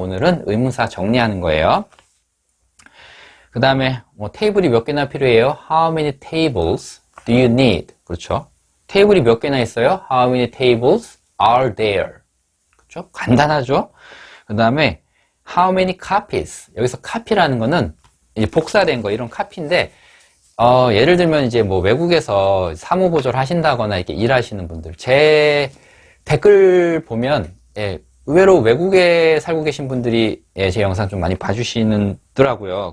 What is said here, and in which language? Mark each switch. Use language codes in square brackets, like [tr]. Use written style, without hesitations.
[ko] 오늘은 의문사 정리하는 거예요. 그 다음에 테이블이 몇 개나 필요해요? [en] How many tables do you need? [ko] 그렇죠. 테이블이 몇 개나 있어요? [en] How many tables are there? [ko] 그렇죠? 간단하죠? 그 다음에 [en] How many copies? [ko] 여기서 copy라는 거는 이제 복사된 거, 이런 copy인데, 예를 들면 이제 뭐 외국에서 사무보조를 하신다거나 이렇게 일하시는 분들, 제 댓글 보면, 의외로 외국에 살고 계신 분들이 제 영상 좀 많이 봐주시더라고요.